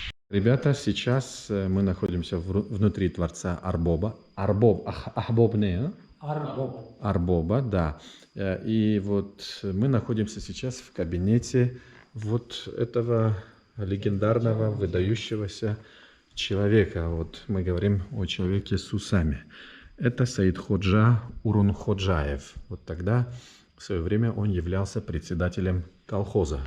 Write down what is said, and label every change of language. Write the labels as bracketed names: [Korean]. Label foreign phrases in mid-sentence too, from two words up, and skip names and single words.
[Russian] Ребята, сейчас мы находимся внутри дворца Арбоба. Арбоб не, а? Арбоб. Арбоба, да. И вот мы находимся сейчас в кабинете вот этого легендарного, выдающегося человека. Вот мы говорим о человеке с усами. Это Саидходжа Урунходжаев. Вот тогда, в свое время, он являлся председателем колхоза.